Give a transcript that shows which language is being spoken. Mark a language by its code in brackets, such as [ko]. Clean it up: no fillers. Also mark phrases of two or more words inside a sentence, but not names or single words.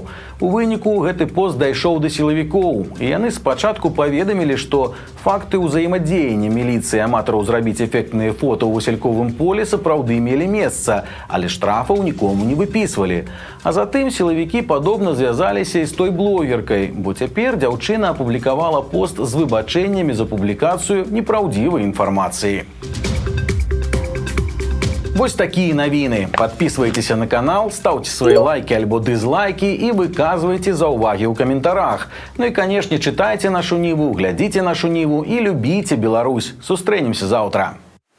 [be] У выніку гэты пост дайшоў да сілавікоў, і яны спачатку паведамілі, што факты ўзаемадзеяння міліцыі аматараў зрабіць эфектныя фота ў васільковым поле сапраўды мелі месца, але штрафаў нікому нікому не выпісвалі. А затым сілавікі падобна звязаліся і з той блогеркай, бо цяпер дзяўчына апублікавала пост з выбачэннямі за публікацыю непраўдзівай інфармацыі. Вось такие навіны. [ru] Подписывайтесь на канал, ставьте свои лайки альбо дизлайки и выказывайте [be] заўвагі ў каментарах. [ru] Ну и, конечно, читайте нашу Ниву, глядите нашу Ниву и любите Беларусь. [be] Сустрэнемся завтра.